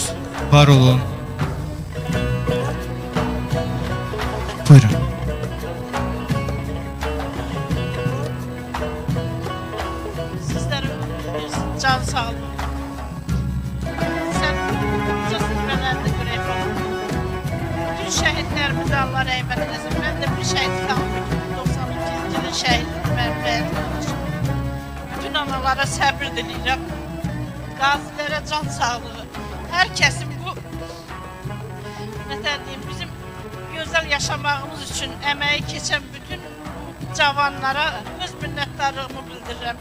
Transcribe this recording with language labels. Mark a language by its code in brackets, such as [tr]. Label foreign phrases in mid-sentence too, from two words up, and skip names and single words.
[az] Var olun. Buyurun. Can sağlığı. Sen uzasın ben de görevim. Bütün şehitler Şəhidlərimizi Allah rəhmət eləsin. Mən də bir şəhid qaldım. 92-ci ilin şəhidim mən bəzi. Bütün analara səbir diləyirəm. Qazilərə can sağlığı. Hər kəsin bu bizim gözəl yaşamağımız üçün əməyi keçən bütün cavanlara öz minnətdarlığımı bildirirəm.